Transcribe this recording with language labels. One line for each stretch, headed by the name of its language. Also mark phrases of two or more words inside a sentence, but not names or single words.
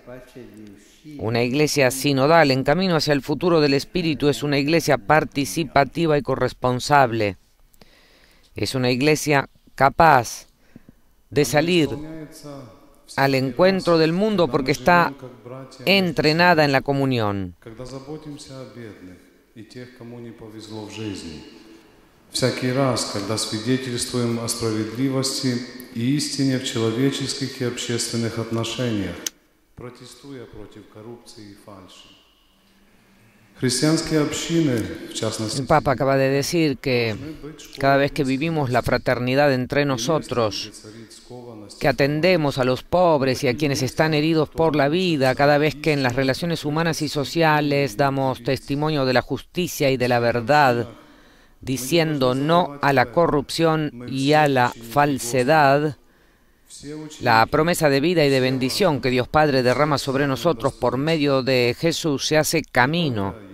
Spanish: Una iglesia sinodal en camino hacia el futuro del Espíritu es una iglesia participativa y corresponsable. Es una iglesia capaz de salir al encuentro del mundo porque está entrenada en la comunión.
Russian: Всякий раз, когда свидетельствуем о справедливости и истине в человеческих и общественных отношениях, протестуя против коррупции и фальши. Христианские общины, в частности,
Spanish: el Papa acaba de decir que cada vez que vivimos la fraternidad entre nosotros, que atendemos a los pobres y a quienes están heridos por la vida, cada vez que en las relaciones humanas y sociales damos testimonio de la justicia y de la verdad, diciendo no a la corrupción y a la falsedad, la promesa de vida y de bendición que Dios Padre derrama sobre nosotros por medio de Jesús se hace camino.